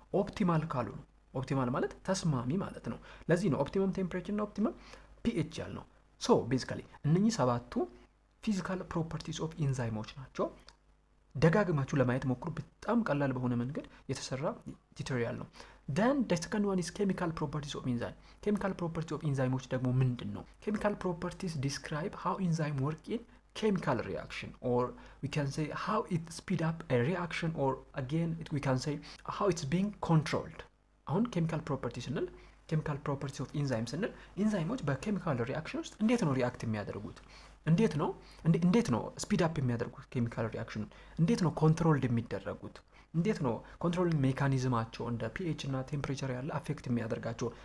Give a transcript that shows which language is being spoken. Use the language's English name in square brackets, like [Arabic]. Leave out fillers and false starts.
[Amharic] ኦፕቲማል ካልሆኑ። ኦፕቲማል ማለት ተስማሚ ማለት ነው። ለዚህ ነው ኦፕቲመም ቴምፕሬቸር እና ኦፕቲመም ፒኤች ያልነው። ሶ ቤዚካሊ እነኚህ ሰባቱ ፊዚካል ፕሮፐርቲስ ኦፍ ኢንዛይሞች ናቸው። ደጋግማችሁ ለማየት ሞክሩ። በጣም ቀላል በሆነ መንገድ የተሰራ ቱቶሪያል ነው። [English] then the second one is chemical properties of enzyme. chemical properties of enzymes [Amharic] ደግሞ ምንድን ነው? [English] chemical properties describe how enzyme work in chemical reaction, or we can say how it speed up a reaction, or again we can say how it's being controlled. [Amharic] አሁን chemical properties ስንል chemical properties of enzymes ስንል ኢንዛይሞች በኬሚካል ሪአክሽን ውስጥ እንዴት ነው ሪአክት የሚያደርጉት? እንዴት ነው ስፒድ አፕ የሚያደርጉት? ኬሚካል ሪአክሽን እንዴት ነው ኮንትሮልድ የሚደረጉት? እንዴት ነው ኮንትሮሊንግ ሜካኒዝማቸው እንደ ፒኤች እና ቴምፕሬቸር ያለ አፌክት የሚያደርጋቸው?